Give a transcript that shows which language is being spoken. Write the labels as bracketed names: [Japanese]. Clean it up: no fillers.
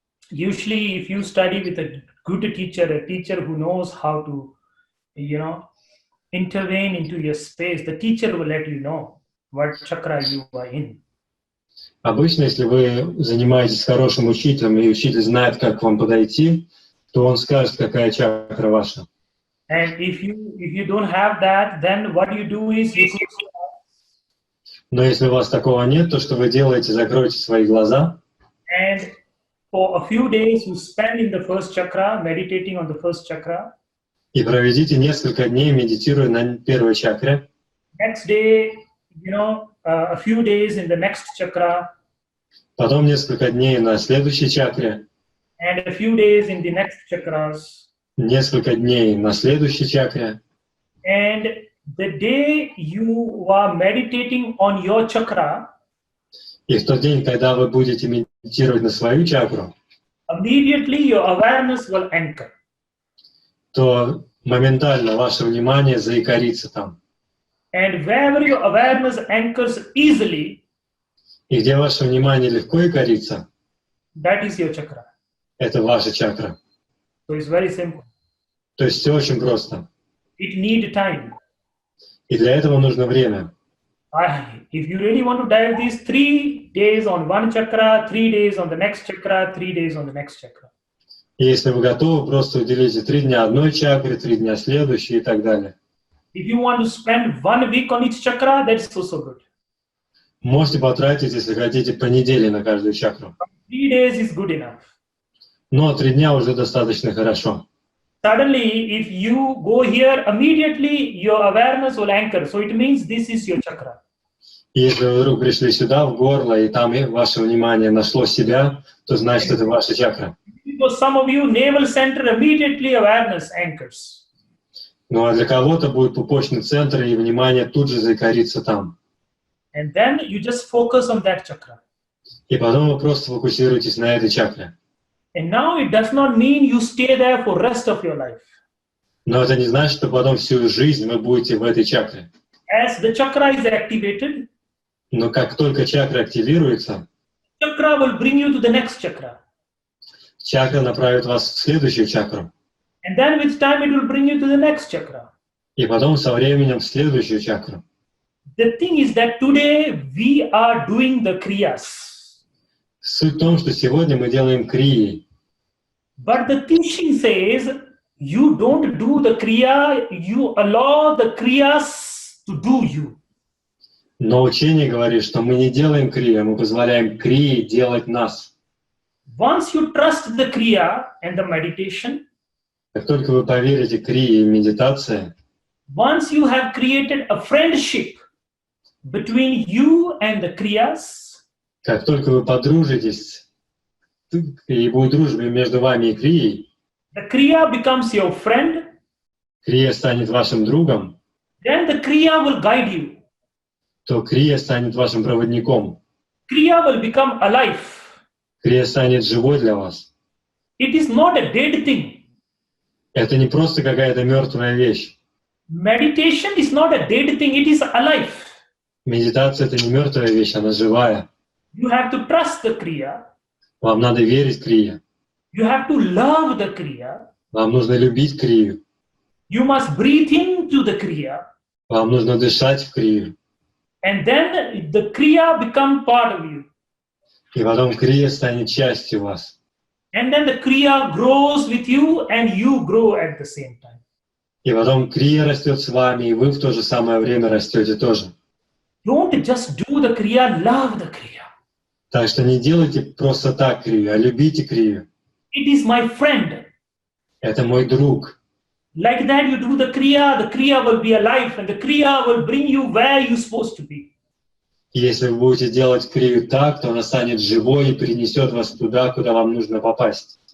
[English] Usually, if you study with a good teacher, a teacher who knows how to, intervene into your space, the teacher will let you know what chakra you are in. [Russian] Обычно, если вы занимаетесь с хорошим учителем, и учитель знает, как к вам подойти, то он скажет, какая чакра ваша. [English] And if you don't have that, then what you do is you. [Russian] Но если у вас такого нет, то что вы делаете? Закройте свои глаза. [English] And for a few days, you spend in the first chakra, meditating on the first chakra. [Russian] И проведите несколько дней, медитируя на первой чакре. [English] Next day, a few days in the next chakra. [Russian] Потом несколько дней на следующей чакре. [English] And a few days in the next chakras. [Russian] Несколько дней на следующей чакре. [English] And the day you are meditating on your chakra, [Russian] и в тот день, когда вы будете медитировать на свою чакру, [English] immediately your awareness will anchor. [Russian] то моментально ваше внимание заикарится там. [English] And wherever your awareness anchors easily, [Russian] и где ваше внимание легко икарится, [English] that is your chakra. [Russian] Это ваша чакра. [English] So it's very simple. [Russian] То есть все очень просто. [English] It needs time. [Russian] И для этого нужно время. [English] If you really want to dive these 3 days on one chakra, 3 days on the next chakra, 3 days on the next chakra. [Russian] И если вы готовы, просто уделите 3 дня одной чакре, 3 дня следующей и так далее. [English] If you want to spend 1 week on each chakra, that's also good. [Russian] Можете потратить, если хотите, по неделе на каждую чакру. [English] 3 days is good enough. [Russian] Но 3 дня уже достаточно хорошо. [English] Suddenly, if you go here, immediately your awareness will anchor. So it means this is your chakra. [Russian] И если вы вдруг пришли сюда, в горло, и там ваше внимание нашло себя, то значит, это ваша чакра. [English] For some of you, navel center, immediately awareness anchors. [Russian] Ну а для кого-то будет пупочный центр, и внимание тут же закорится там. [English] And then you just focus on that chakra. [Russian] И потом вы просто фокусируетесь на этой чакре. [English] And now it does not mean you stay there for rest of your life. [Russian] Но это не значит, что потом всю жизнь вы будете в этой чакре. [English] As the chakra is activated, [Russian] Но как только чакра активируется, [English] chakra will bring you to the next chakra. [Russian] чакра направит вас в следующую чакру. [English] And then with time it will bring you to the next chakra. [Russian] И потом со временем в следующую чакру. [English] The thing is that today we are doing the kriyas. [Russian] Суть в том, что сегодня мы делаем крии. [English] But the teaching says you don't do the kriya, you allow the kriyas to do you. [Russian] Но учение говорит, что мы не делаем крии, мы позволяем крии делать нас. [English] Once you trust the kriya and the meditation, [Russian] Как только вы поверите крии и медитации, [English] once you have created a friendship between you and the kriyas, [Russian] как только вы подружитесь, и будет дружба между вами и крией, [English] the kriya becomes your friend, [Russian] крия станет вашим другом, [English] then the kriya will guide you. [Russian] то крия станет вашим проводником. [English] Kriya will become alive. [Russian] Крия станет живой для вас. [English] It is not a dead thing. [Russian] Это не просто какая-то мертвая вещь. [English] Meditation is not a dead thing, it is alive. [Russian] Медитация — это не мертвая вещь, она живая. [English] You have to trust the kriya. [Russian] Вам надо верить крие. [English] You have to love the kriya. [Russian] Вам нужно любить крию. [English] You must breathe into the kriya. [Russian] Вам нужно дышать в крию. [English] And then the kriya become part of you. [Russian] И потом крия станет частью вас. [English] And then the kriya grows with you and you grow at the same time. [Russian] И потом крия растет с вами, и вы в то же самое время растете тоже. [English] Don't just do the kriya, love the kriya. [Russian] Так что не делайте просто так крию, а любите крию. [English] It is my friend. [Russian] Это мой друг. [English] Like that you do the kriya will be alive and the kriya will bring you where you're supposed to be. [Russian] И если вы будете делать крию так, то она станет живой и перенесет вас туда, куда вам нужно попасть.